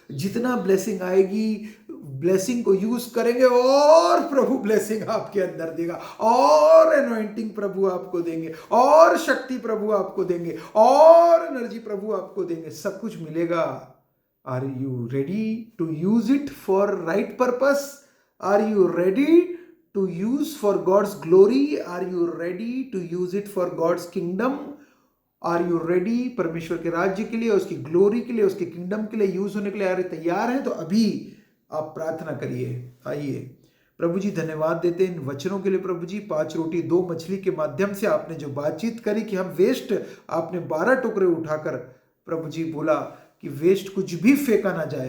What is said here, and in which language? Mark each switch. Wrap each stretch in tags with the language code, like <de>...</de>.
<hi>जितना ब्लेसिंग आएगी, ब्लेसिंग को यूज करेंगे और प्रभु ब्लेसिंग आपके अंदर देगा, और एनॉइंटिंग प्रभु आपको देंगे, और शक्ति प्रभु आपको देंगे, और एनर्जी प्रभु आपको देंगे, सब कुछ मिलेगा।</hi> <en>Are you ready to use it for right purpose? Are you ready to use for God's glory? Are you ready to use it for God's kingdom? Are you ready</en> <hi>परमेश्वर के राज्य के लिए, उसकी ग्लोरी के लिए, उसके किंगडम के लिए यूज होने के लिए तैयार हैं? तो अभी आप प्रार्थना करिए। आइए प्रभु जी, धन्यवाद देते हैं इन वचनों के लिए। प्रभु जी, 5 रोटी 2 मछली के माध्यम से आपने जो बातचीत करी कि हम वेस्ट, आपने 12 टुकड़े उठाकर प्रभु जी बोला कि वेस्ट कुछ भी फेंका ना जाए।</hi>